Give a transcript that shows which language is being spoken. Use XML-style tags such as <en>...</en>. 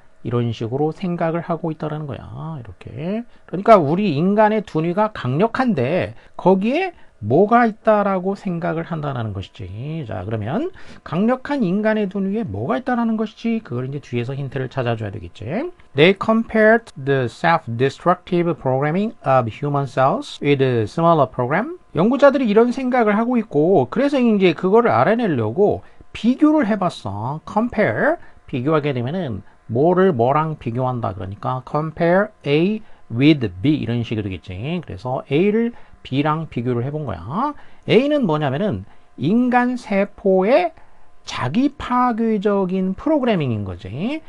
<ko>이런 식으로 생각을 하고 있다는 거야. 이렇게. 그러니까 우리 인간의 두뇌가 강력한데 거기에 뭐가 있다라고 생각을 한다는 것이지. 자, 그러면 강력한 인간의 두뇌에 뭐가 있다라는 것이지. 그걸 이제 뒤에서 힌트를 찾아줘야 되겠지.</ko> <en>They compared the self-destructive programming of human cells with a similar program.</en> <ko>연구자들이 이런 생각을 하고 있고, 그래서 이제 그거를 알아내려고 비교를 해봤어. compare 비교하게 되면은 뭐를 뭐랑 비교한다. 그러니까</ko> <en>compare A with B</en> <ko>이런 식이 되겠지. 그래서 A를 B랑 비교를 해본 거야. A는 뭐냐면은 인간 세포의 자기 파괴적인 프로그래밍인 거지.</ko>